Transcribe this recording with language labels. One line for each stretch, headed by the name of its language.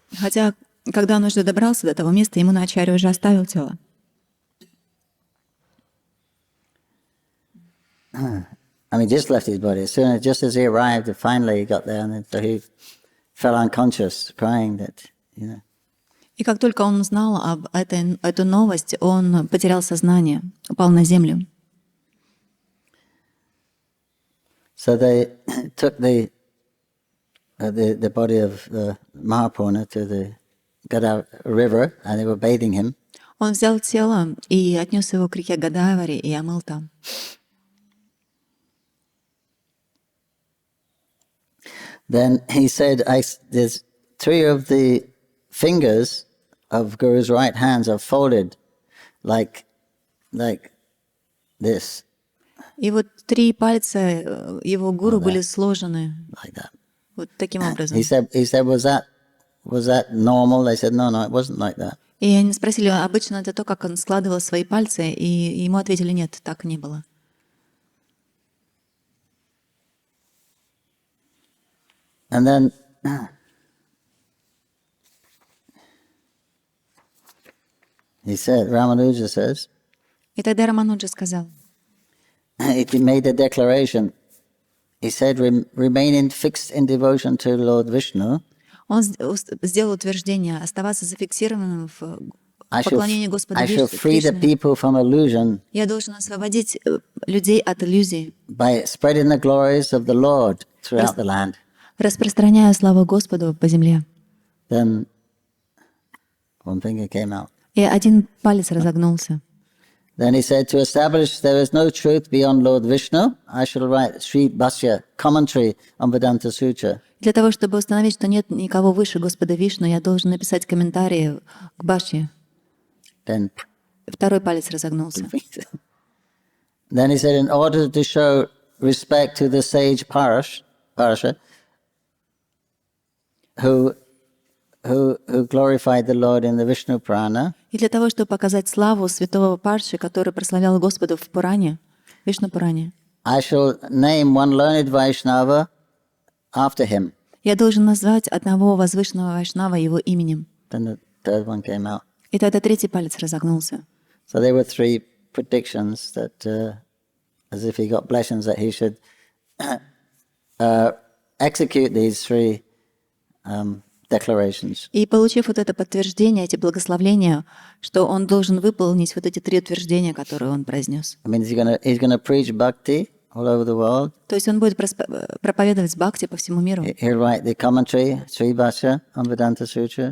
Russian: Хотя, когда он уже добрался до того места, Ямуна Ачарья уже оставил тело.
English: I mean, just left his body. Just as he arrived, finally he got there, and so he fell unconscious, crying that,
Russian: И как только он узнал об эту новость, он потерял сознание, упал на землю.
English: So they took the body of Mahapurna to the Godavari river, and they were bathing him.
Russian: Он взял тело и отнес его к реке Годавари и омыл там.
English: Then he said, there's 3 of the fingers of Guru's right hands are folded like this.
Russian: И вот 3 пальца его гуру были сложены
English: like that.
Russian: Вот таким образом.
English: He said, was that normal? They said, no, it wasn't like that.
Russian: И они спросили, обычно это то, как он складывал свои пальцы, и ему ответили, нет, так не было.
English: And then he said, Ramanuja says,
Russian: И тогда Рамануджа сказал,
English: he made a declaration. He said, remaining fixed in devotion to Lord Vishnu,
Russian: он сделал утверждение, оставаться зафиксированным в поклонении Господу
English: I shall free the
Russian: Кришне.
English: people from illusion
Russian: Я должен освободить людей от иллюзий,
English: by spreading the glories of the Lord throughout the land.
Russian: распространяя славу Господу по земле.
English: Then one finger came out.
Russian: И один палец разогнулся.
English: Then he said, to establish there is no truth beyond Lord Vishnu, I shall write Sri Bhashya, commentary on Vedanta Sutra.
Russian: Для того, чтобы установить, что нет никого выше Господа Вишну, я должен написать комментарии к Бхашье.
English: Then
Russian: Второй палец разогнулся.
English: Then he said, in order to show respect to the sage Parasha, who glorified the Lord in the Vishnu Purana,
Russian: И для того, чтобы показать славу святого Парши, который прославлял Господа в Пуране, Вишну Пуране,
English: I shall name one learned Vaishnava after him.
Russian: я должен назвать одного возвышенного вайшнава его именем.
English: Then third one came out.
Russian: И тогда третий палец разогнулся.
English: So there were three predictions that, as if he got blessings, that he should execute these three declarations.
Russian: И получив вот это подтверждение, эти благословления, что он должен выполнить вот эти три утверждения, которые он произнес.
English: I mean, he's gonna preach bhakti all over the world.
Russian: То есть он будет проповедовать бхакти по всему миру.
English: He'll write the commentary, Sri Bhashya, on Vedanta Sutra.